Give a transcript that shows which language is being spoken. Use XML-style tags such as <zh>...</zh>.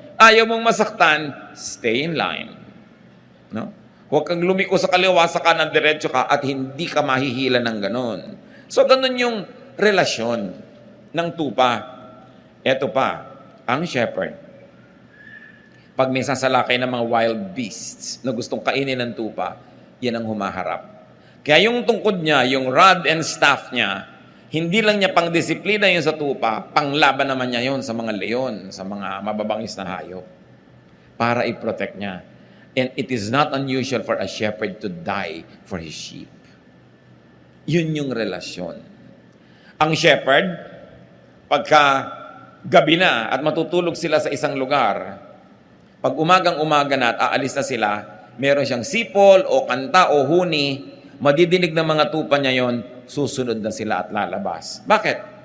<tl>Ayaw mong masaktan,</tl> <en>stay in line.</en> <tl>No? Huwag kang lumiko sa kaliwa, sa kanan, diretso ka, at hindi ka mahihila ng ganon. So, ganon yung relasyon ng tupa. Eto pa, ang shepherd. Pag may sasalakay ng mga</tl> <en>wild beasts</en> <tl>na gustong kainin ng tupa, yan ang humaharap. Kaya yung tungkod niya, yung</tl> <en>rod and staff</en> <tl>niya, hindi lang niya pang disiplina yun sa tupa, panglaban naman niya yun sa mga leon, sa mga mababangis na hayop, para i-protect niya.</tl> <en>And it is not unusual for a shepherd to die for his sheep.</en> <tl>Yun yung relasyon. Ang shepherd, pagka gabi na at matutulog sila sa isang lugar, pag umagang-umaga na at aalis na sila, meron siyang sipol o kanta o huni, madidinig ng mga tupa niya yon, susunod na sila at lalabas. Bakit?</tl>